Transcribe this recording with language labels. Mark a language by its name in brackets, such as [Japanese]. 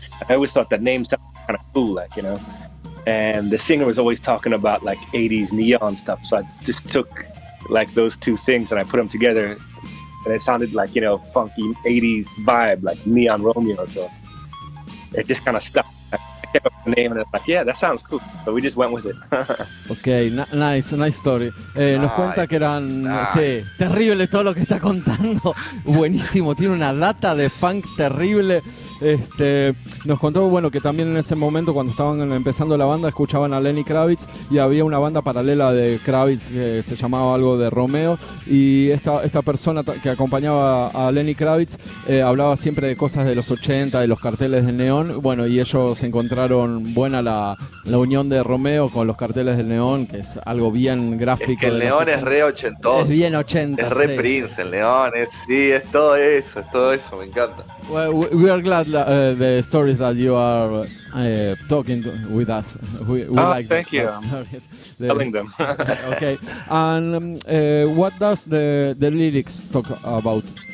[English] I always thought that name sounded kind of cool, like, you know. And the singer was always talking about like 80s neon stuff, so I just took like those two things and I put them together, and it sounded like, you know, funky 80s vibe, like Neon Romeo. So it just kind of stuck. I came up with the name and it's like, yeah, that sounds cool. So we just went with it. Ok, nice story. [Spanish] Nos cuenta que eran... Sí, terrible todo lo que está contando. Buenísimo, tiene una data de funk terrible. Nos contó, bueno, que también en ese momento, cuando estaban empezando la banda, escuchaban a Lenny Kravitz y había una banda paralela de Kravitz que se llamaba algo de Romeo, y esta persona que acompañaba a Lenny Kravitz hablaba siempre de cosas de los 80, de los carteles del neón. Bueno, y ellos encontraron buena la unión de Romeo con los carteles del neón, que es algo bien gráfico. Es que el neón es re ochentoso. Es bien 80. Es re Prince, el neón, es todo eso, me encanta. [English] Well, we are glad the stories that you are talking with us. We like thank you. Telling them. Okay. And what does the lyrics talk about?